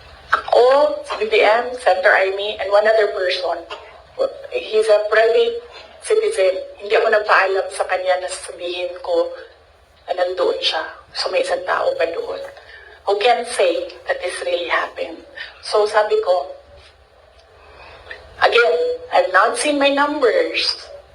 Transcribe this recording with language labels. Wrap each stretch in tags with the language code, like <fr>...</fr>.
<en>Ako, si BBM, Senator Amy, and one other person. He's a private</en> <tl>citizen, hindi ako nagpaalam sa kanya na sasabihin ko na nandoon siya.</tl> <en>So</en> <tl>may isang tao pa doon</tl> <en>who can say that this really happened. So</en> <tl>sabi ko,</tl> <en>again, I've not seen my numbers.</en>